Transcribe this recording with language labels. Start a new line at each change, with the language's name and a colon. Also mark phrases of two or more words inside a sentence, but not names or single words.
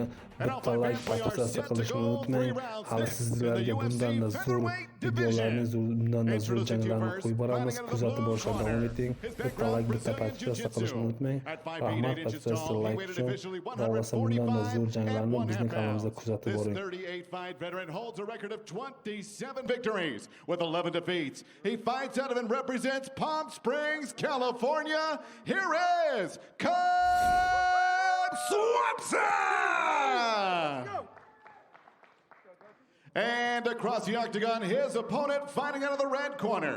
Uzbek: Bitta like podpisa qilishni unutmang. Hali sizlarga bundan da zo'r videolarni, bundan da zo'r janglarni qo'yib boramiz. Kuzatib borishga davom eting. Bitta like, bitta podpisa qilishni unutmang. Rahmat podpisa, like uchun. Xohlasa bundan da zo'r janglarni bizning kanalimizda kuzatib boring.
English: 38-fight veteran holds a record of 27 victories with 11 defeats. He fights out of and represents Palm Springs, California. Here is Swanson! And across the octagon, his opponent fighting out of the red corner.